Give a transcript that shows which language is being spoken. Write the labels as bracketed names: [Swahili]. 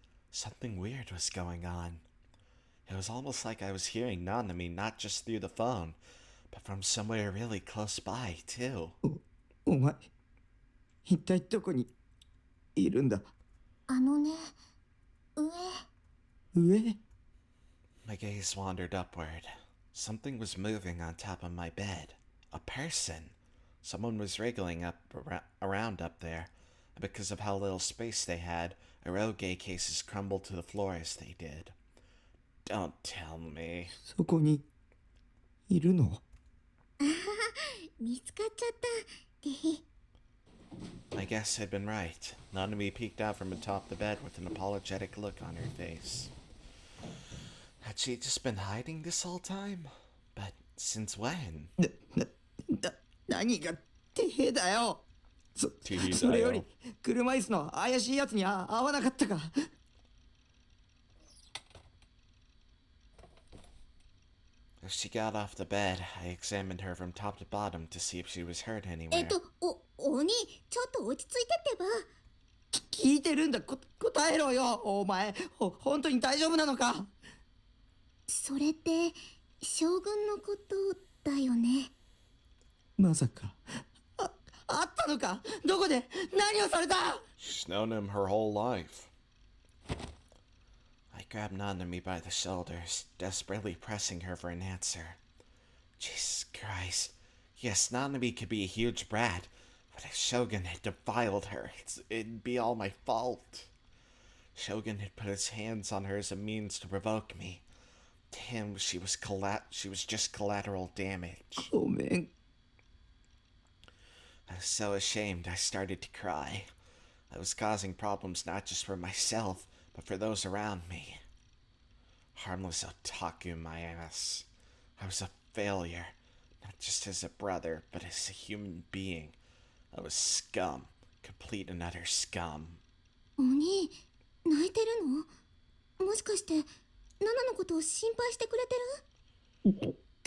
[English] Something weird was going on. It was almost like I was hearing Nanami not just through the phone, but from somewhere really close by, too. [Japanese] お前一体どこにいるんだあのね上 [English] My gaze wandered upward. Something was moving on top of my bed. A person. Someone was wriggling around up there, and because of how little space they had, eroge cases crumbled to the floor as they did. Don't tell me. [Japanese] そこにいるの見つかっちゃったって [English] My guess had been right. Nanami peeked out from atop the bed with an apologetic look on her face. Had she just been hiding this whole time? But since when? [Japanese] 何がてへだよそれより車椅子の怪しいやつに会わなかったか [English] As she got off the bed, I examined her from top to bottom to see if she was hurt anywhere. [Japanese] 鬼ちょっと落ち着いてってば聞いてるんだ答えろよお前本当に大丈夫なのかそれって将軍のことだよねまさかあったのかどこで何をされた [English] She's known him her whole life. I grabbed Nanami by the shoulders, desperately pressing her for an answer. Jesus Christ. Yes, Nanami could be a huge brat, but if Shogun had defiled her, it'd be all my fault. Shogun had put his hands on her as a means to provoke me. To him, she was just collateral damage. [Japanese] ごめん [English] I was so ashamed I started to cry. I was causing problems not just for myself, but for those around me. Harmless otaku, my ass. I was a failure, not just as a brother, but as a human being. I was scum, complete and utter scum. [Japanese] お兄、泣いてるの？もしかして、ナナのことを心配してくれてる？